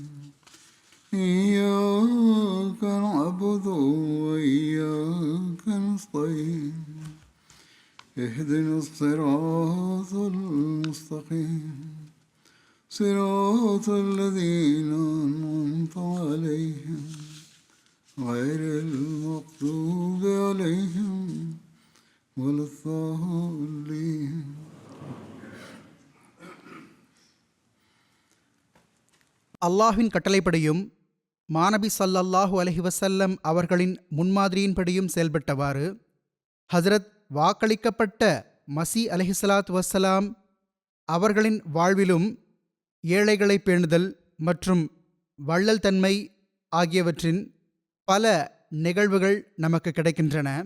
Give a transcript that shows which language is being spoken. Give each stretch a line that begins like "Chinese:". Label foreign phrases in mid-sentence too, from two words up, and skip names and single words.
Arabic: إياك نعبد وإياك نستعين اهدنا الصراط المستقيم صراط الذين أنعمت عليهم غير المغضوب عليهم ولا الضالين.
Tamil: அல்லாஹ்வின் கட்டளைப்படியும் மாநபி
Arabic: صلى الله عليه وسلم
Tamil: அவர்களின் முன்மாதிரியின்படியும் செயல்பட்டவாறு ஹஜ்ரத் வாக்களிக்கப்பட்ட மஸீஹ்
Arabic: عليه الصلاة والسلام
Tamil: அவர்களின் வாழ்விலும் ஏழைகளை பேணுதல் மற்றும் வள்ளல் தன்மை ஆகியவற்றின் பல நிகழ்வுகள் நமக்கு கிடைக்கின்றன.